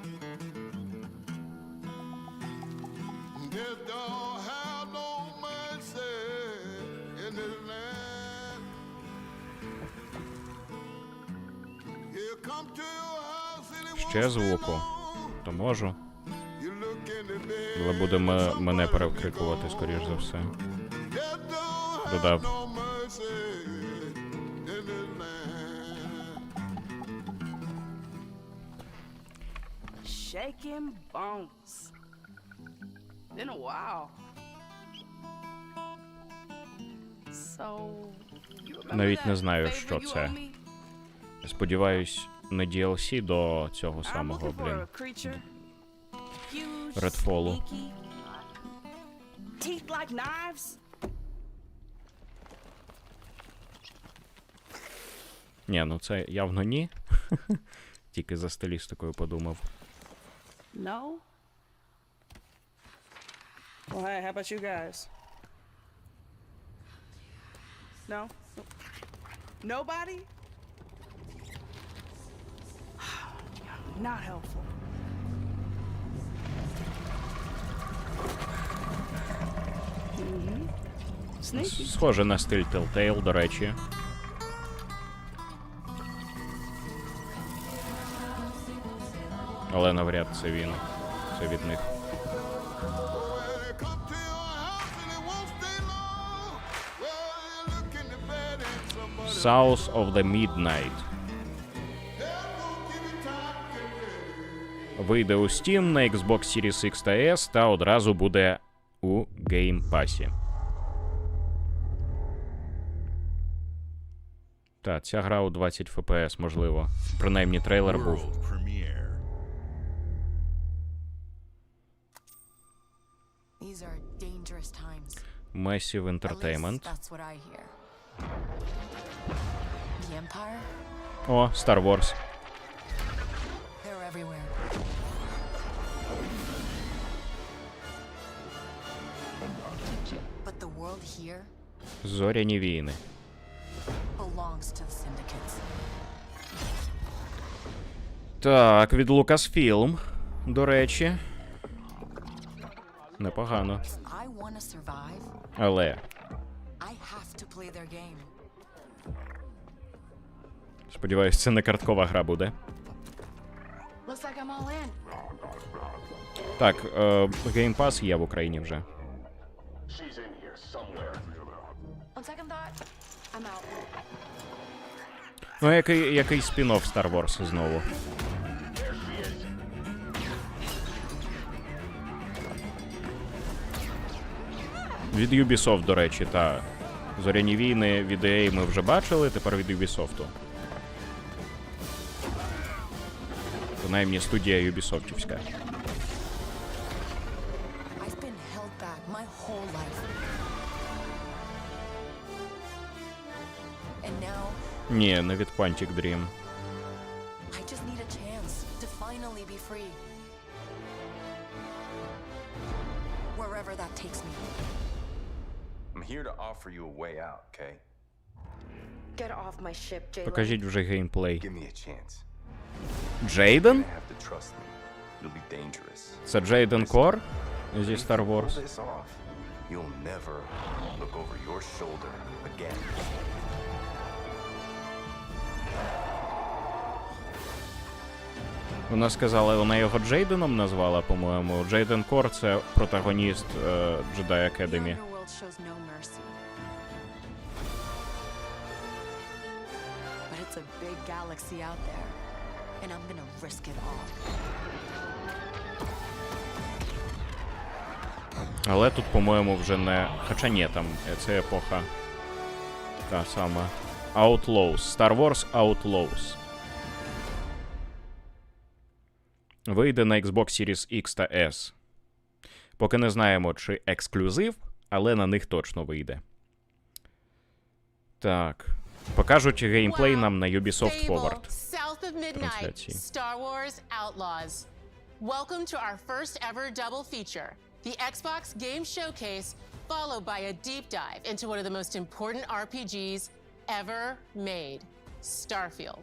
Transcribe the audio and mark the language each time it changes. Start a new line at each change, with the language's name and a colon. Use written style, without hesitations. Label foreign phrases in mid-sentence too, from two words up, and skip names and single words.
English: Death don't have no mercy in this land. You come to your house and it
Ukrainian: Ще звуку. То можу. Але буде мене перекрикувати, скоріш за все. Додав.
English: Shaking bones. Been a while. So,
Ukrainian: Навіть не знаю, що це. Сподіваюсь, не DLC до цього самого, блін. Redfall'у.
English: Teeth like knives.
Ukrainian: Ні, ну це явно ні. Тільки за стилістикою подумав.
English: No. Well, hey, how about you guys? No? Nobody? Not helpful. Sneaky.
Ukrainian: Схоже на стиль Telltale, до речі. Але навряд це він. Це від них.
English: Well, they come to your house and it won't stay long. Well, you look in the bed and somebody South of the Midnight.
Ukrainian: Вийде у Steam, на Xbox Series X та S та одразу буде у Game Passі. Та, ця гра у 20 FPS, можливо. Принаймні трейлер був.
English: World premiere. These are dangerous times. Massive At least Entertainment. that's what I hear. The Empire?
Ukrainian: О, Star Wars.
English: They're everywhere. But the world here
Ukrainian: Зоряні війни.
English: belongs to the syndicates.
Ukrainian: Так, від Lucasfilm, до речі. Непогано.
English: I want to survive.
Ukrainian: Але
English: I have to play their game.
Ukrainian: сподіваюсь, це не карткова гра буде.
English: Looks like I'm all in.
Ukrainian: Так, Game Pass є в Україні вже.
English: On second thought, I'm out.
Ukrainian: Ну, який спін-офф Star Wars знову. Від Ubisoft, до речі, та Зоряні війни від EA ми вже бачили, тепер від Ubisoft. Принаймні студія Ubisoftівська.
English: I've been held back my whole life. And now,
Ukrainian: Ні, не від Quantic Dream.
English: I just need a chance to finally be free. Wherever that takes me. I'm here to offer you a way out, okay? Get off my ship, Jalen.
Ukrainian: Покажіть вже геймплей.
English: Give me a chance.
Ukrainian: Джейден?
English: You have to trust me. It'll be dangerous.
Ukrainian: Це Джейден Кор зі
English: If Star you pull Wars. this off, you'll never look over your shoulder again.
Ukrainian: Вона сказала, вона його Джейденом назвала, по-моєму. Джейден Кор — це протагоніст Jedi
English: The Academy. underworld shows no mercy. But it's a big galaxy out there, and I'm gonna risk it all.
Ukrainian: Але тут, по-моєму, вже не... Хоча ні, там це епоха та сама.
English: Outlaws. Star Wars Outlaws.
Ukrainian: Вийде на Xbox Series X та S. Поки не знаємо, чи ексклюзив, але на них точно вийде. Так. Покажуть геймплей нам на Ubisoft Forward. South of Midnight, Трансляції. Star Wars Outlaws.
English: Welcome to our first ever double feature, the Xbox Game Showcase, followed by a deep dive into one of the most important RPGs ever made, Starfield.